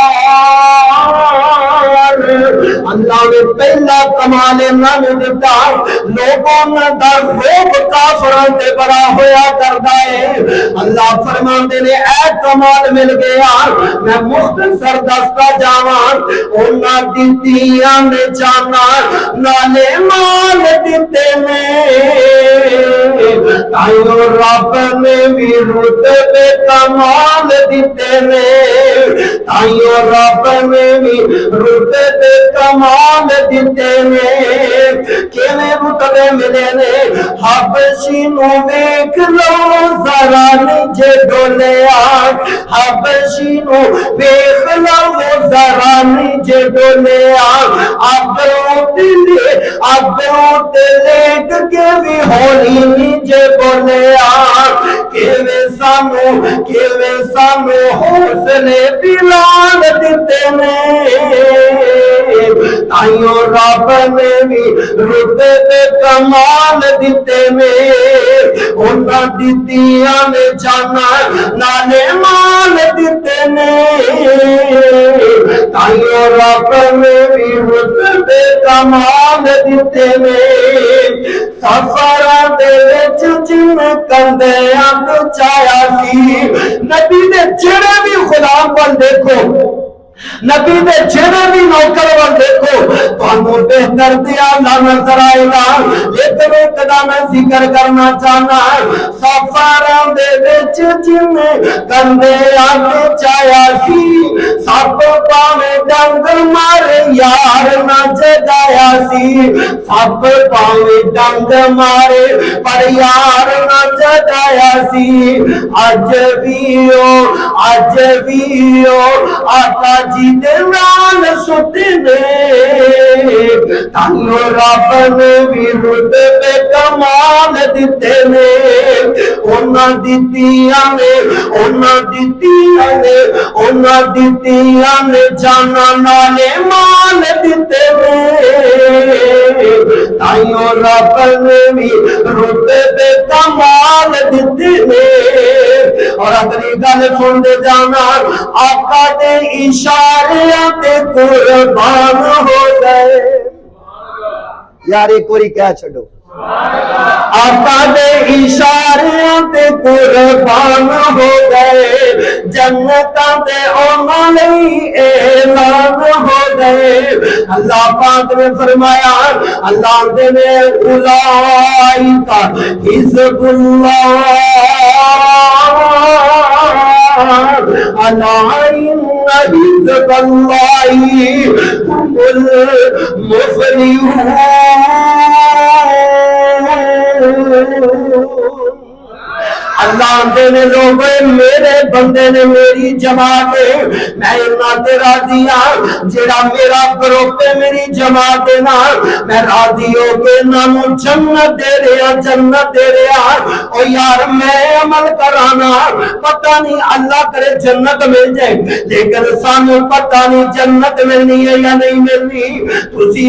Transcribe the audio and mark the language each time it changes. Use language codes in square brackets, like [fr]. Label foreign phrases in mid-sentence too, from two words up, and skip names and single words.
[pa] اللہ نے پہلا کمال نام دیتا لوگوں دا روب کافران تے بڑا ہویا کردا ہے اللہ فرماندے نے اے کمال مل گیا میں مختصر دستا جاواں انہاں دتیاں نے جانا نالے مال دتے نے تائیوں رب نے بھی رتبے کمال دتے نے تائیوں رب نے بھی رتبے کمال دیتے نے کیویں رتبے ملے نے حبشی نو ویکھ لو ذرا نیچے ڈولیا حبشی نو ویکھ لو ذرا نیچے ڈولیا ابروں تے لیٹ کے بھی ہولی نیچے بولیا کیویں سانو حوصلے دلال دیتے نے تائیوں رب نے بھی رتبے کمال دیتے نے انہاں دیتیاں نے جانا نالے مال دیتے نے تائیوں رب نے بھی رتبے کمال دیتے نے سفراں دے وچ جن کندیاں چایا سی نبی دے جڑے بھی غلام بن دیکھو نبی دے جڑے بھی نوکر ور دیکھو تانوں بہتر دیا نہ نظر آئے گا لیکن ایک دا میں ذکر کرنا چاہنا سفراں دے وچ جن کندے آتے چایا سی سب پاویں ڈنگ مارے یار نہ جگایا سی سب پاویں ڈنگ مارے پر یار نہ جگایا سی اج بھی آقا جی دے نال ستے نے تانوں رب نے بھی رتبے کمال دیتے نے انہاں دیتیاں نے جانا نالے مال دیتے نے تائیوں رب نے بھی رتبے کمال دیتے نے اور اگلی گل سن دے جانا آقا دے اشاریاں تے قربان ہو گئے یار ایک کوری کہہ چھڑو آقا دے اشاریاں تے قربان ہو گئے جنتاں تے انہاں لئی اعلان ہو گئے اللہ پاک نے فرمایا اللہ دے نے [ar] اولئک حزب اللہ الا ان حزب اللہ هم المفلحون [pa] اللہ دے نے لوگ میرے بندے نے میری جماعت میں انہاں تے راضی ہاں جڑا میرا گروپ ہے میری جماعت نال میں راضی ہو کے نام جنت دے رہا او یار میں عمل کرانا پتہ نہیں اللہ کرے جنت مل جائے لیکن سانو پتہ نہیں جنت ملنی ہے یا نہیں ملنی تسی